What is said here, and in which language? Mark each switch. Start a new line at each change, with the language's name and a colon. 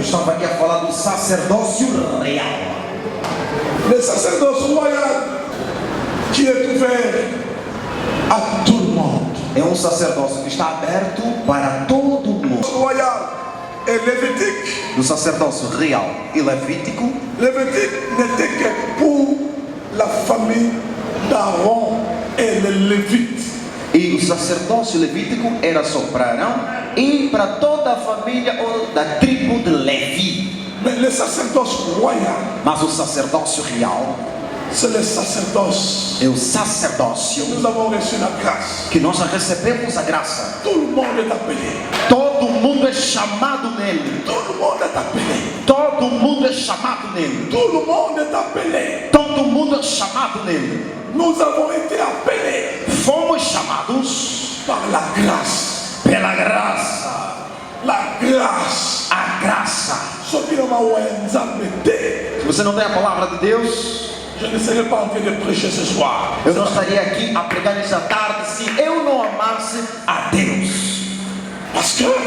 Portuguese: estava aqui a falar do sacerdócio real.
French: Le sacerdoce royal qui est ouvert à tout le monde.
Portuguese: É um sacerdócio que está aberto para todo mundo.
French: Royal et lévitique.
Portuguese: Do sacerdócio real e levítico.
French: Lévitique n'était que pour la famille d'Aaron et les Lévites.
Portuguese: E o sacerdócio levítico era só para Arão e para toda a família ou da tribo de Levi.
French: Mais le sacerdoce royal,
Portuguese: mas o sacerdócio real,
French: c'est le sacerdoce.
Portuguese: É o sacerdócio.
French: Nous avons reçu la grâce.
Portuguese: Que nós já recebemos a graça.
French: Tout le monde est appelé.
Portuguese: Todo mundo é chamado nele.
French: Tout le monde est appelé.
Portuguese: Todo mundo é chamado nele.
French: Tout le monde est appelé.
Portuguese: Todo mundo é chamado nele.
French: Nous avons été appelés.
Portuguese: Fomos chamados
French: par la grâce.
Portuguese: Pela graça.
French: La grâce.
Portuguese: A graça. Se você não tem a palavra de Deus,
French: je ne serais pas en train de prêcher ce soir.
Portuguese: Eu não estaria aqui a pregar nessa tarde se eu não amasse a Deus.